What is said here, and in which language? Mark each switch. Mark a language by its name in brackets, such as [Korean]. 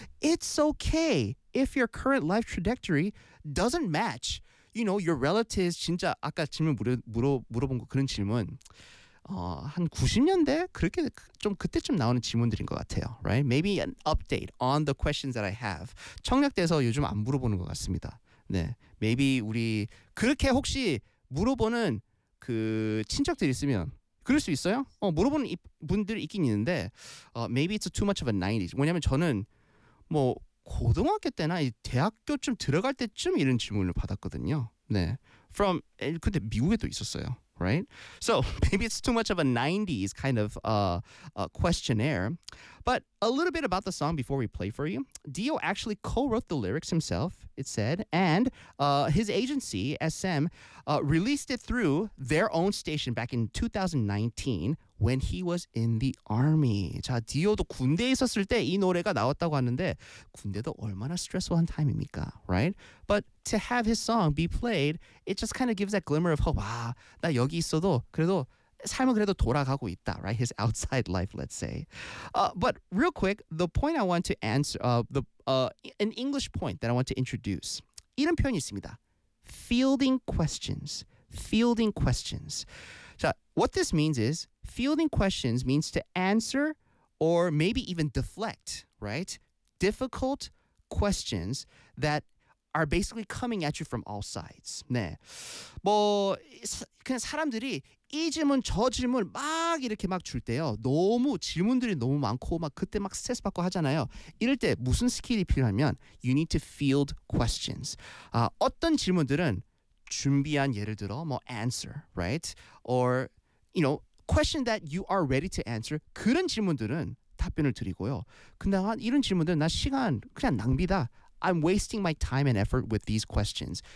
[English] It's okay if your current life trajectory doesn't match, you know, your relatives. [Korean] 진짜 아까 질문 물어본 거 그런 질문. 한 90년대 그렇게 좀 그때쯤 나오는 질문들인 것 같아요, right? [English] Maybe an update on the questions that I have. [Korean] 청약돼서 요즘 안 물어보는 것 같습니다. 네, maybe 우리 그렇게 혹시 물어보는 그 친척들 있으면 그럴 수 있어요? 물어보는 분들 있긴 있는데, [English] maybe it's too much of a 90s. [Korean] 왜냐면 저는 뭐 고등학교 때나 이 대학교쯤 들어갈 때쯤 이런 질문을 받았거든요. [English] 네, from [Korean] 근데 미국에도 있었어요. [English] Right? So maybe it's too much of a 90s kind of questionnaire. But a little bit about the song before we play for you. Dio actually co-wrote the lyrics himself, it said, and his agency, SM, released it through their own station back in 2019 when he was in the army. [Korean] 자, Dio도 군대에 있었을 때 이 노래가 나왔다고 하는데 군대도 얼마나 스트레스한 타임입니까, right? [English] But to have his song be played, it just kind of gives that glimmer of hope. [Korean] 와, 나 여기 있어도 그래도 삶은 그래도 돌아가고 있다, right? [English] His outside life, let's say. But real quick, the point I want to answer, an English point that I want to introduce. [Korean] 이런 표현이 있습니다. [English] Fielding questions. Fielding questions. 자, what this means is, fielding questions means to answer or maybe even deflect, right? Difficult questions that are basically coming at you from all sides. 네. [Korean] 뭐, 그냥 사람들이 이 질문, 저 질문 막 이렇게 막 줄 때요. 너무 질문들이 너무 많고 막 그때 막 스트레스 받고 하잖아요. 이럴 때 무슨 스킬이 필요하면 [English] you need to field questions. [Korean] 어떤 질문들은 준비한 예를 들어 뭐 answer, right? [English] Or, you know, question that you are ready to answer. [Korean] 그런 질문들은 답변을 드리고요. 근데 이런 질문들은 나 시간 그냥 낭비다. [English] I'm wasting my time and effort with these questions.